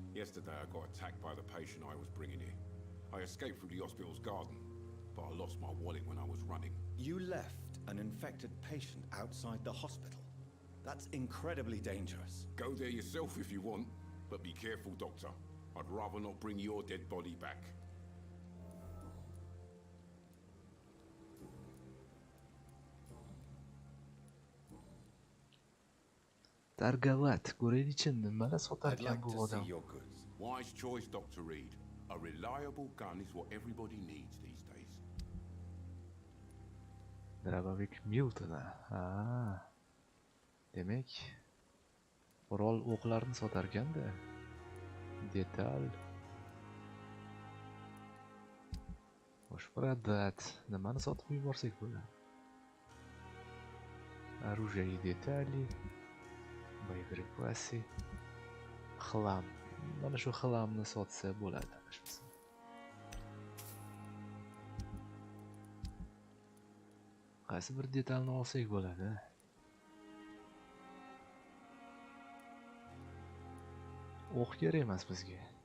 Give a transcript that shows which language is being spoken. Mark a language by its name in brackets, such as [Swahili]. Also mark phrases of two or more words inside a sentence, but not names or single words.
[English] Yesterday I got attacked by the patient I was bringing here. I escaped through the hospital's garden, but I lost my wallet when I was running. You left an infected patient outside the hospital? That's incredibly dangerous. Go there yourself if you want, but be careful, Doctor. I'd rather not bring your dead body back. [Uzbek] Targovat, ko'raylik-chi, nimalar sotar [English] I'd [Uzbek] ekan [English] like [Uzbek] bu [English] to see [Uzbek] odam. [English] your goods. Wise choice, Dr. Reed. A reliable gun is what everybody needs these days. Drabavik Milton. [Uzbek] Ha. Demak, qurol o'qlarni sotar ekanda. Detal. Xo'sh, prodat. Nimani sotib yuborsak bo'ladi? [Russian] Оружие и детали. Боеприпасы. Хлам. [Uzbek] Mana shu xlamni sotsa bo'ladi. Qaysi bir detalni olsak bo'ladi? O'q kerak emas bizga.